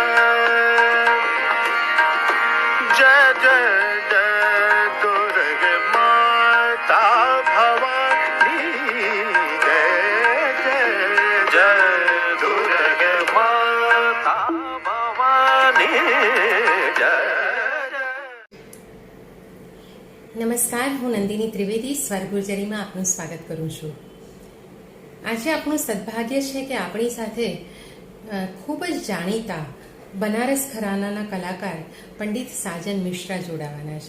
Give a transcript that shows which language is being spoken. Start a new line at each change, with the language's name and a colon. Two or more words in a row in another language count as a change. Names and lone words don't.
Hindi: जय जय जय दुर्गे माता भवानी जय जय जय दुर्गे माता भवानी जय
Gujarati: નમસ્કાર, હું નંદિની ત્રિવેદી સ્વર ગુર્જરીમાં આપનું સ્વાગત કરું છું. આજે આપણું સદભાગ્ય છે કે આપણી સાથે ખૂબ જ જાણીતા બનારસ ઘરાનાના કલાકાર પંડિત સાજન મિશ્રા જોડાવાના છે.